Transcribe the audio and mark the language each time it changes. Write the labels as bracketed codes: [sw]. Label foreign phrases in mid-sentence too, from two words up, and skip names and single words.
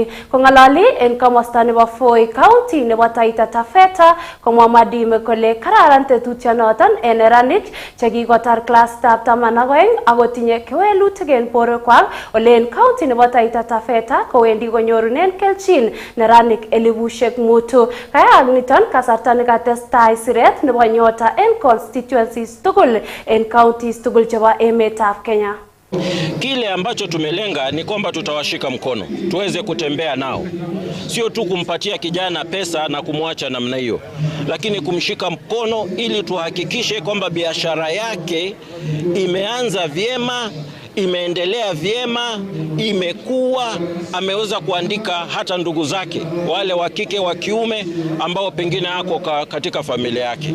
[kln] Kongalali en komosta nebo Voi County nebo Taita Taveta komwa Mwadime kole kararan tetutionoton en neranik chekikotar klasitab 12 akotinye kewelutik en kwak ole en county nebo Taita Taveta kowendi konyorunen kelchin neranik 5,000. Kaya niton kasarta nekatestai siret nebo nyota en constituencies tugul en counties tugul chebo emetab Kenya. [sw] Kile ambacho tumelenga ni kwamba tutawashika mkono, tuweze kutembea nao. Sio tu kumpatia kijana pesa na kumwacha namna hiyo, lakini kumshika mkono ili tuhakikishe kwamba biashara yake imeanza vyema, imeendelea vyema, imekuwa, ameweza kuandika hata ndugu zake wale wa kike wa kiume ambao pengine ako katika familia yake.